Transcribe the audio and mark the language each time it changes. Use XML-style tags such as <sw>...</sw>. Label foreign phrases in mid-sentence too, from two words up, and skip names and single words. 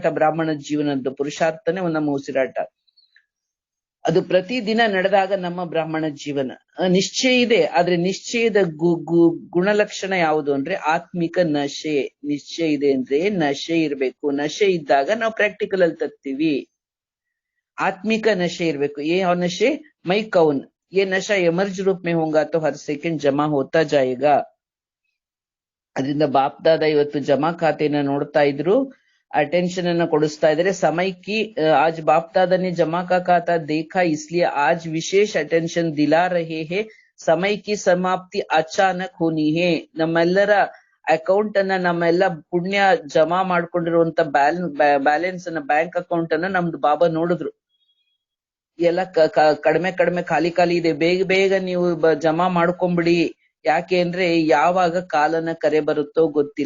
<kn>ಬ್ರಾಹ್ಮಣ ಜೀವನದ ಪುರುಷಾರ್ಥನೇ ನಮ್ಮ ಉಸಿರಾಟ. ಅದು ಪ್ರತಿದಿನ ನಡೆದಾಗ ನಮ್ಮ ಬ್ರಾಹ್ಮಣ ಜೀವನ ನಿಶ್ಚಯ ಇದೆ. ಆದ್ರೆ ನಿಶ್ಚಯದ ಗುಣಲಕ್ಷಣ ಯಾವುದು ಅಂದ್ರೆ ಆತ್ಮಿಕ ನಶೆ. ನಿಶ್ಚಯ ಇದೆ ಅಂದ್ರೆ ನಶೆ ಇರ್ಬೇಕು. ನಶೆ ಇದ್ದಾಗ ನಾವು ಪ್ರಾಕ್ಟಿಕಲ್ ಅಲ್ಲಿ ತರ್ತೀವಿ. ಆತ್ಮಿಕ ನಶೆ ಇರಬೇಕು.</kn> <hi>ये नशे मैं कौन, ये नशा एमर्ज रूप में होगा तो हर सेकंड जमा होता जाएगा.</hi> <kn>ಅದರಿಂದ ಬಾಪ್ದಾದ ಇವತ್ತು ಜಮಾ ಖಾತೆನ ನೋಡ್ತಾ ಇದ್ರು, ಅಟೆನ್ಷನ್ ಅನ್ನ ಕೊಡಿಸ್ತಾ ಇದ್ರೆ.</kn> <hi>समय कि आज बापदादा ने जमा का खाता देखा, इसलिए आज विशेष अटेंशन दिला रहे हैं. समय की समाप्ति अचानक होनी है.</hi> <kn>ನಮ್ಮೆಲ್ಲರ ಅಕೌಂಟ್ ಅನ್ನ, ನಮ್ಮೆಲ್ಲ ಪುಣ್ಯ ಜಮಾ ಮಾಡ್ಕೊಂಡಿರುವಂತ ಬ್ಯಾಲೆನ್ಸ್ ಅನ್ನ,</kn> <en>bank account</en> <kn>ಅನ್ನ ನಮ್ದು ಬಾಬಾ ನೋಡಿದ್ರು. ಎಲ್ಲ ಕಡಿಮೆ ಖಾಲಿ ಇದೆ, ಬೇಗ ನೀವು ಜಮಾ ಮಾಡ್ಕೊಂಬಿಡಿ. ಯಾಕೆ ಅಂದ್ರೆ ಯಾವಾಗ ಕಾಲನ ಕರೆ ಬರುತ್ತೋ ಗೊತ್ತಿಲ್ಲ.</kn>